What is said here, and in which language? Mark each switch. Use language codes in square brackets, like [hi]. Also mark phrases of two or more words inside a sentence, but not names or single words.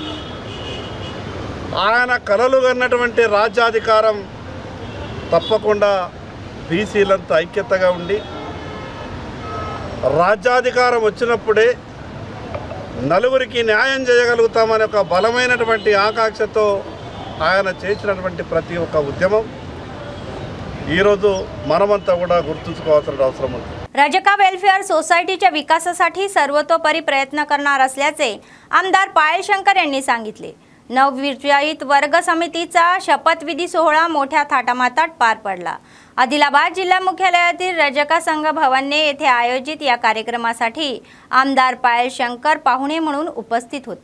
[te] ఆయన కలలు కన్నటువంటి రాజ్యాధికారం తప్పకుండా బీసీలంతా ఐక్యతగా ఉండి రాజ్యాధికారం వచ్చినప్పుడే నలుగురికి న్యాయం చేయగలుగుతామనే ఒక బలమైనటువంటి ఆకాంక్షతో ఆయన చేసినటువంటి ప్రతి ఒక్క ఉద్యమం ఈరోజు మనమంతా కూడా गुर्तुंचुకోవాల్సిన అవసరం ఉంది. [mr] रजका वेलफेअर सोसायटीच्या विकासासाठी सर्वतोपरी प्रयत्न करणार असल्याचे आमदार पायल शंकर यांनी सांगितले. नवविजयित वर्ग समितीचा शपथविधी सोहळा मोठ्या थाटामाटात पार पडला. आदिलाबाद जिल्हा मुख्यालयातील रजका संघ भवनने येथे आयोजित या कार्यक्रमासाठी आमदार पायल शंकर पाहुणे म्हणून उपस्थित होते.